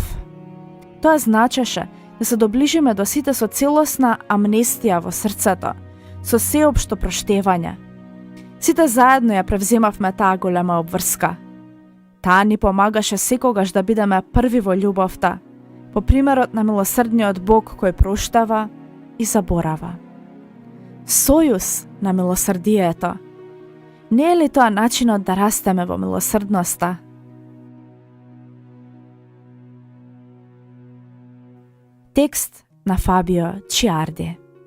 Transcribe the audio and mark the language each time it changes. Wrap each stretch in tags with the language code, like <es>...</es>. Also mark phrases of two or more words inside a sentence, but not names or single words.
<mk>Тоа значеше да се доближиме до сите со целосна амнестија во срцето, со сеопшто проштевање. Сите заедно ја превземавме таа голема обврска. Таа ни помагаше секогаш да бидеме први во љубовта, По примјерот на милосрдниот Бог који проштава и заборава. Сојуз на милосрдието. Не е ли тоа начинот да растеме во милосрдноста? Текст на Фабио Чиарди.</mk>